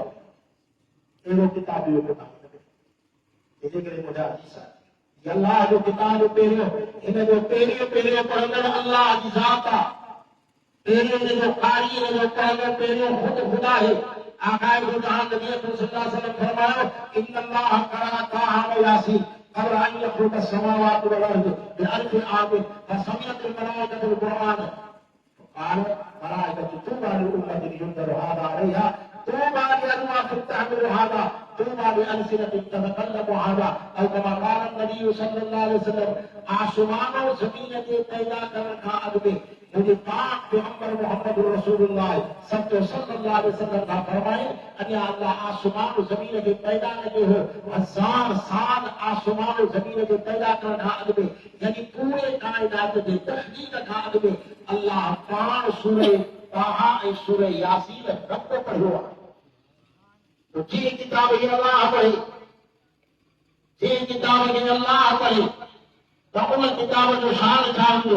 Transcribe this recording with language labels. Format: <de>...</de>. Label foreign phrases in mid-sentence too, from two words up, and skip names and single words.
<sd>अहिड़ो किताब इहो किताब हिन करे मुंहिंजा हदीस आहे अल्लाह जो किताब पहिरियों, हिन जो पहिरियों पढ़ंदड़ अल्लाह जी ज़ात आहे। पहिरियों जेको कारी हिन जो पढ़ंदड़ पहिरियों ख़ुदि ख़ुदा आहे। आकाए जो जहां नबी सल्लल्लाहु अलैहि वसल्लम फरमायो</sd> <ar>إن الله قرأ طه ويس قبل أن يخلق السماوات والأرض بألف عام فسمعت الملائكة القرآن قال الملائكة طوبى لأمة ينزل هذا عليها طوبى لأنواس تحمل هذا طوبى لألسنة تتكلم هذا أو كما قال نبي صلى الله عليه وسلم.</ar> <ur>آسمان اور زمین کے پیدا</ur> <sd>करण खां अॻु में मुंहिंजे पाक पैगंबर मोहम्मद रसूलुल्लाह सल्लल्लाहु अलैहि वसल्लम का फरमाए अञा अल्लाह</sd> <ur>آسمان اور زمین کے پیدا</ur> <sd>न कयो हो। 1000 साल</sd> <ur>آسمان اور زمین کے پیدا</ur> <sd>करण खां अॻु में यानी पूरे काइनात जे तख़लीक़ खां अॻु में अल्लाह पाण सूरह ताहा ऐं सूरह यासीन रब पढ़ियो आहे। तो जे किताब ही अल्लाह पढ़े जे किताब खे अल्लाह पढ़े त उन किताब जो शान छा हूंदो?</sd>